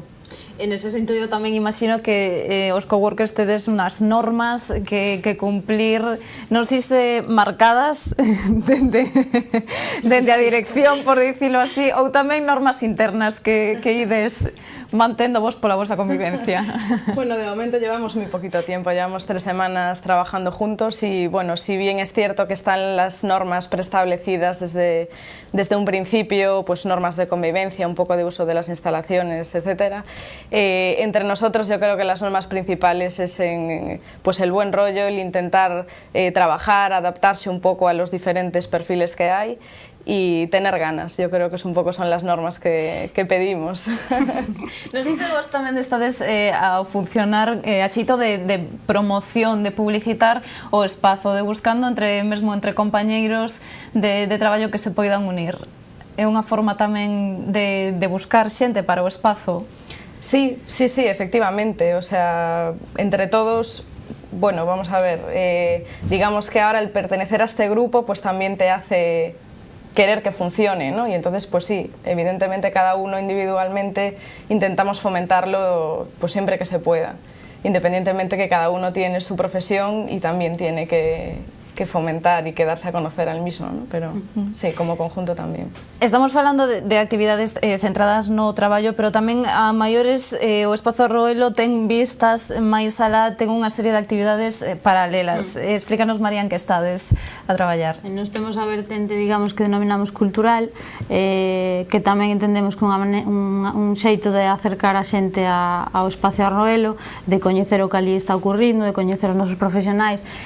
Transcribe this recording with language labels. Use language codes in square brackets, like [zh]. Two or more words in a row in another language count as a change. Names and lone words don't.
[gl] En ese sentido, eu tamén imagino que os coworkers tedes unhas normas que cumplir, non sei se marcadas dende a dirección, por dicilo así, ou tamén normas internas que ides mantendo vos pola vosa convivencia. [es] Bueno, de momento llevamos muy poquito tiempo, llevamos 3 semanas trabajando juntos y bueno, si bien es cierto que están las normas preestablecidas desde un principio, pues normas de convivencia, un poco de uso de las instalaciones, etcétera, entre nosotros yo creo que las normas principales es pues el buen rollo, el intentar trabajar, adaptarse un poco a los diferentes perfiles que hay y tener ganas, yo creo que son las normas que pedimos. [gl] Non sei se vos tamén estades a funcionar a xeito de promoción, de publicitar o espazo, de buscando mesmo entre compañeiros de traballo que se poidan unir. É unha forma tamén de buscar xente para o espazo? [es] Sí, efectivamente, o sea, entre todos, bueno, vamos a ver, digamos que ahora el pertenecer a este grupo pues también te hace querer que funcione, ¿no? Y entonces, pues sí, evidentemente cada uno individualmente intentamos fomentarlo pues siempre que se pueda, independientemente que cada uno tiene su profesión y también tiene que fomentar y que darse a conocer al mismo, ¿no? Pero sí, como conjunto tamén. [gl] Estamos falando de actividades centradas no traballo, pero tamén a maiores o Espazo Arroelo ten vistas máis alá, ten unha serie de actividades paralelas. Explícanos, María, en que estades a traballar. Nos temos a vertente, digamos, que denominamos cultural, que tamén entendemos que un xeito de acercar a xente ao Espazo Arroelo, de coñecer o que ali está ocurrindo, de coñecer os nosos profesionais,